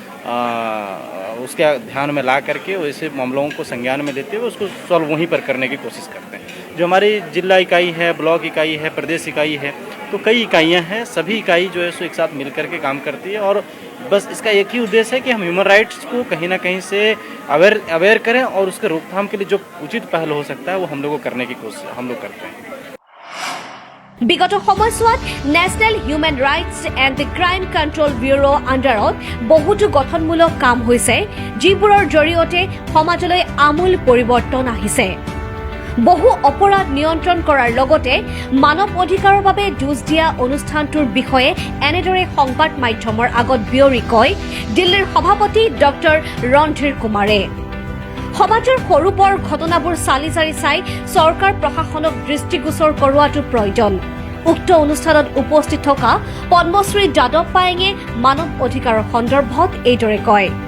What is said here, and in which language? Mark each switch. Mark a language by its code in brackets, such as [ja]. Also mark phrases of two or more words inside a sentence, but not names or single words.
[hi] उसके ध्यान में ला करके वैसे मामलों को संज्ञान में लेते हुए उसको सॉल्व वहीं पर करने की कोशिश करते हैं जो हमारी जिला इकाई है ब्लॉक इकाई है प्रदेश इकाई है तो कई इकाइयाँ हैं सभी इकाई जो है सो एक साथ मिल करके काम करती है और बस इसका एक ही उद्देश्य है कि हम [en] human rights [hi] को कहीं ना कहीं से अवेयर करें और उसके रोकथाम के लिए जो उचित पहल हो सकता है वो हम लोग को करने की कोशिश हम लोग करते हैं [as] বিগত সময়ছোৱাত নেশ্যনেল হিউমেন ৰাইটছ এণ্ড ক্ৰাইম কণ্ট্ৰল ব্যুৰ' আণ্ডাৰত বহুতো গঠনমূলক কাম হৈছে যিবোৰৰ জৰিয়তে সমাজলৈ আমূল পৰিৱৰ্তন আহিছে বহু অপৰাধ নিয়ন্ত্ৰণ কৰাৰ লগতে মানৱ অধিকাৰৰ বাবে যুঁজ দিয়া অনুষ্ঠানটোৰ বিষয়ে এনেদৰে সংবাদ মাধ্যমৰ আগত বিয়ৰি কয় দিল্লীৰ সভাপতি ডক্টৰ ৰণধীৰ কুমাৰে সমাজৰ সৰু বৰ ঘটনাবোৰ চালি জাৰি চাই চৰকাৰ প্ৰশাসনক দৃষ্টিগোচৰ কৰোৱাটো প্ৰয়োজন উক্ত অনুষ্ঠানত উপস্থিত থকা পদ্মশ্ৰী যাদৱ পায়েঙে মানৱ অধিকাৰৰ সন্দৰ্ভত এইদৰে কয়